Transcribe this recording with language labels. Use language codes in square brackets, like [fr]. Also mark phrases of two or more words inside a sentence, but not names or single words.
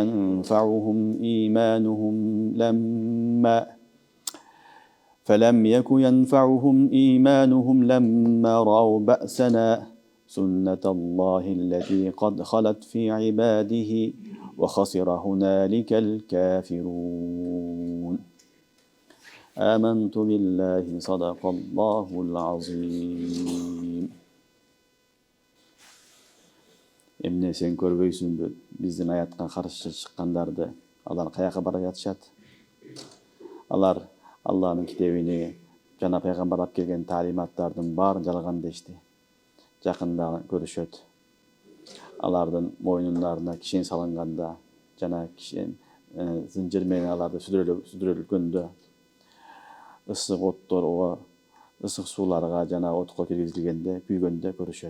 [ar] ينفعهم إيمانهم لما رأوا بأسنا سنة الله التي قد خلت في عباده وخسر هنالك الكافرون آمنت بالله صدق الله العظيم. [ky] Эмне сен körбөйсүңбү биздин аятка каршы чыккандарды? Алар каяка бара жатышат? Алар Аллахтын китебине жана пайгамбар алып келген таалиматтардын баарын жалган дешти. Жакында көрүшөт. Алардын мойнундарына кишен салынганда жана кишен зынжыр менен аларды сүдүрөлгөндө ысык отторго, ысык сууларга жана отко киргизилгенде, күйгөндө көрүшөт.